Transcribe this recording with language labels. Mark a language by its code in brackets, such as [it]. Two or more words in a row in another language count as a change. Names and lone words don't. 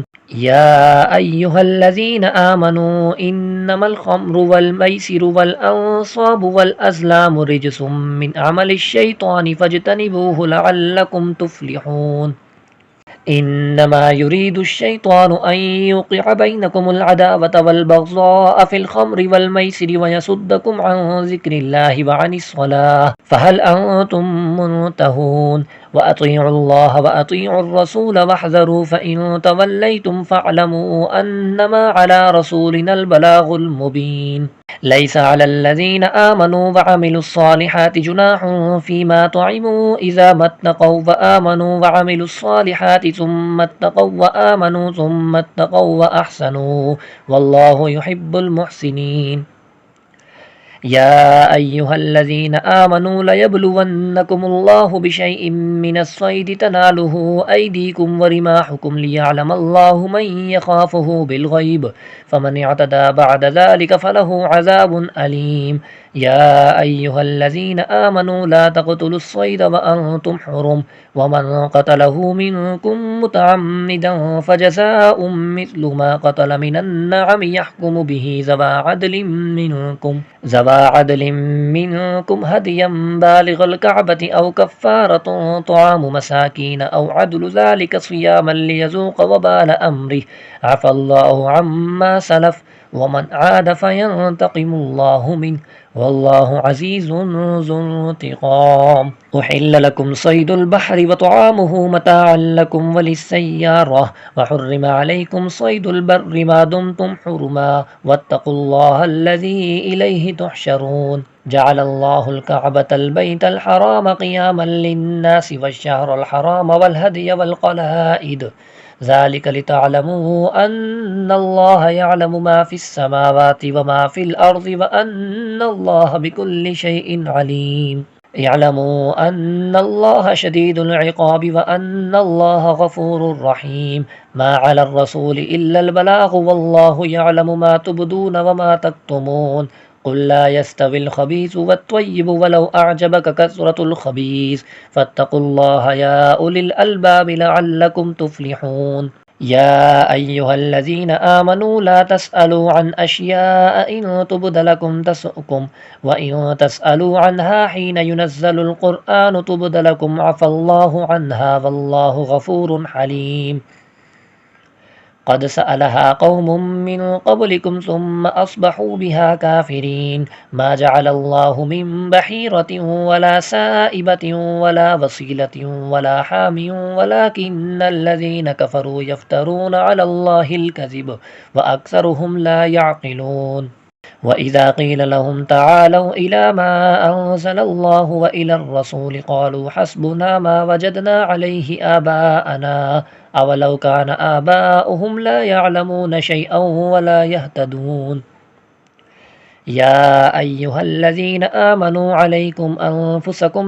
[ar] يا أيها الذين آمنوا إنما الخمر والميسر والأنصاب والأزلام رجس من عمل الشيطان فاجتنبوه لعلكم تفلحون. إنما يريد الشيطان أن يوقع بينكم العداوة والبغضاء في الخمر والميسر ويصدكم عن ذكر الله وعن الصلاة فهل أنتم منتهون. وأطيعوا الله وأطيعوا الرسول واحذروا فإن توليتم فاعلموا أنما على رسولنا البلاغ المبين. ليس على الذين آمنوا وعملوا الصالحات جناح فيما طعموا إذا ما اتقوا وآمنوا وعملوا الصالحات ثم اتقوا وآمنوا ثم اتقوا وأحسنوا والله يحب المحسنين. يا أيها الذين آمنوا ليبلونكم الله بشيء من الصيد تناله أيديكم ورماحكم ليعلم الله من يخافه بالغيب فمن اعتدى بعد ذلك فله عذاب أليم. يا أيها الذين آمنوا لا تقتلوا الصيد وأنتم حرم ومن قتله منكم متعمدا فجزاء مثل ما قتل من النعم يحكم به ذوا عدل منكم هديا بالغ الكعبة أو كفارة طعام مساكين أو عدل ذلك صياما ليذوق وبال أمره عفا الله عما سلف ومن عاد فينتقم الله منه والله عزيز ذو انتقام. أحل لكم صيد البحر وطعامه متاعا لكم وللسيارة وحرم عليكم صيد البر ما دمتم حرما واتقوا الله الذي إليه تحشرون. جعل الله الكعبة البيت الحرام قياما للناس والشهر الحرام والهدي والقلائد ذلك لتعلموا أن الله يعلم ما في السماوات وما في الأرض وأن الله بكل شيء عليم. اعلموا أن الله شديد العقاب وأن الله غفور رحيم. ما على الرسول إلا البلاغ والله يعلم ما تبدون وما تكتمون. قل لا يستوي الخبيث والطيب ولو أعجبك كثرة الخبيث فاتقوا الله يا أولي الألباب لعلكم تفلحون. يا أيها الذين آمنوا لا تسألوا عن أشياء إن تبد لكم تسؤكم وإن تسألوا عنها حين ينزل القرآن تبد لكم عفا الله عنها والله غفور حليم. قد سألها قوم من قبلكم ثم أصبحوا بها كافرين. ما جعل الله من بحيرة ولا سائبة ولا وصيلة ولا حام ولكن الذين كفروا يفترون على الله الكذب وأكثرهم لا يعقلون. وإذا قيل لهم تعالوا إلى ما أنزل الله وإلى الرسول قالوا حسبنا ما وجدنا عليه آباءنا أولو كان آباؤهم لا يعلمون شيئا ولا يهتدون يا أيها الذين آمنوا عليكم أنفسكم